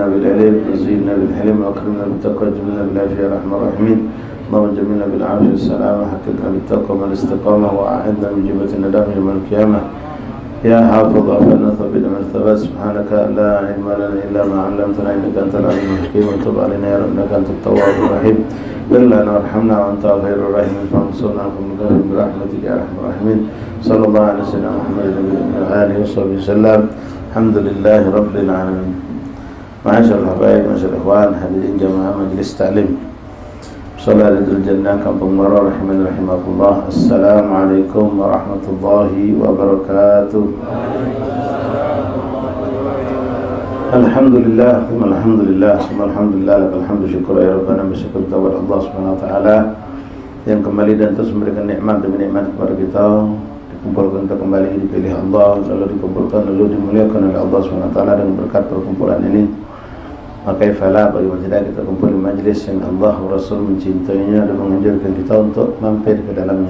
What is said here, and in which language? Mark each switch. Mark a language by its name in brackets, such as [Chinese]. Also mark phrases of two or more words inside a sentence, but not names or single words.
[Arabic] بالعلم وزينا بالحلم وأكرمنا بالتقوى وجملنا بالعافية يا أرحم الراحمين اللهم جملنا بالعافية والسلامة حققنا بالتقوى والاستقامة وأعنا من جبة الندم يوم القيامة يا حافظ أفعلنا ثبتنا من الثبات سبحانك لا علم لنا إلا ما علمتنا إنك أنت العليم الحكيم وتب علينا يا رب إنك أنت التواب الرحيم اغفر لنا وارحمنا وأنت خير الراحمين فانصرنا على القوم الكافرين برحمتك يا أرحم الراحمين صلى الله على سيدنا محمد وعلى آله وصحبه وسلم الحمد لله رب العالمين. [Indonesian] Masyaallah الحبايب masyaallah ikhwan hadirin jamaah majelis taklim Salalatul Jannah Kampung Mara rahimakumullah. [Arabic] السلام عليكم ورحمة الله وبركاته. الحمد لله، الحمد لله، الحمد لله، لك الحمد [Indonesian] syukur [Arabic] يا ربنا [Indonesian] bersyukur kepada Allah [Arabic] سبحانه وتعالى [Indonesian] yang kembali dan terus memberikan nikmat demi nikmat kepada kita, dikumpulkan kita kembali dipilih Allah, lalu dikumpulkan lalu dimuliakan oleh Allah [Arabic] سبحانه وتعالى [Indonesian] dengan berkat perkumpulan ini. Maka ifalah bagaimana tidak kita kumpul di majlis yang Allah Rasul mencintainya dan menganjurkan kita untuk mampir ke dalamnya.